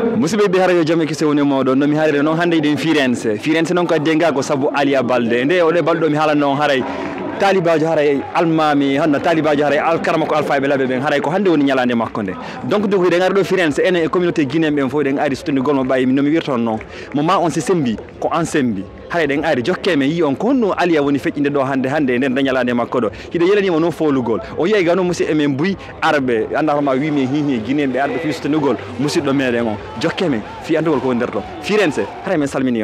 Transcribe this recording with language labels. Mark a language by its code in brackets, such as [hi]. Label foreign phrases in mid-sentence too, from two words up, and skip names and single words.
[ff] musidɓe ɓe hara yo jaam e kese woni mawɗon no mi haalire noon hannde eɗen Firenze noon ko denga ko sabu Aliya Balde nde oɗe balɗo mi haalan noon haray talibajo haray almami hanno talibajo haray alkarama ko alfaɓe laɓe ɓen haray ko hannde woni ñalande makko nde donc du eɗen ari ɗo Firenze enen e [fr] communauté guinéen [ff] ɓen fof eɗen ari sottondigol mo ɓayi nomi wirton noon moment on se sembi ko an sembi haray ɗen ari jokkeme yi on ko honno Aliya woni feƴƴinde ɗo hannde nden dañalande makko ɗo hiɗe yelanima noon folugol o yeey ga noon musidɗo emen Buy arɓe andatama wimi hihi guinéen ɓe arɓe fi sottondigol musidɗo meɗen o jokkeme fi andugol ko woni nder ɗo Firenze haray men salmini on